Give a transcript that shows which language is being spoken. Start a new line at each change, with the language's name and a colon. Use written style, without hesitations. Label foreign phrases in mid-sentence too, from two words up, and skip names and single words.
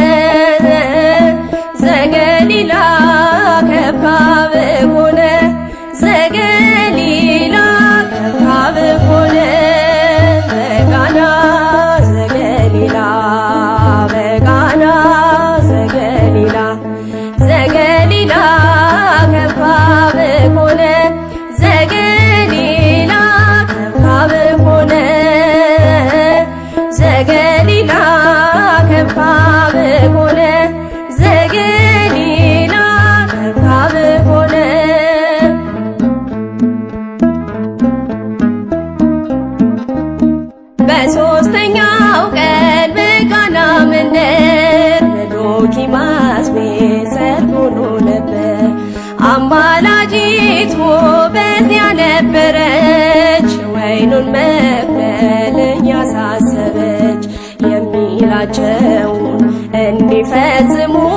Geez: ዘገሊላ ከብካብ ኮነ ዘገሊላ ከብካብ ኮነ በቃና ዘገሊላ በቃና ዘገሊላ ዘገሊላ ከብካብ ኮነ ዘገሊላ ከብካብ ኮነ ዘገሊላ ከብካብ ኮነ ዘገሊላ ከብካብ ኮነ
Amharic: በሦስተኛው ቀን በቃና መንደር በዶኪማስ ቤት ሰርግ ሆኖ ነበር። አማላጅቱ በዚያ ነበረች ወይኑን መቅበል እያሳሰበች የሚላቸውን እንዲፈጽሙ